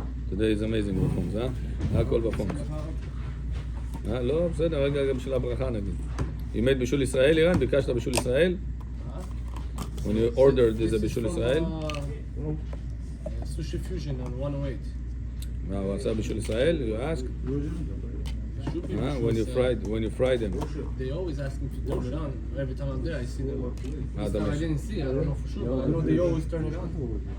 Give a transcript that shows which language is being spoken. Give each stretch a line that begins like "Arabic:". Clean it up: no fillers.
English: Today is amazing בפונקס, הכל בפונקס.
Hebrew: לא, בסדר, רגע בשביל הברכה נגיד.
English: You made
Hebrew: בישול ישראל, אירן? ביקשת בישול ישראל?
English: When you ordered this בישול ישראל? Sushi Fusion on 108.
Hebrew: מה, הוא עשה בישול ישראל?
English: You asked? When you fry them. They always ask me to turn it on. Every time I'm there, I see them. This time I didn't see. I don't know for sure, but I know they always turn it on.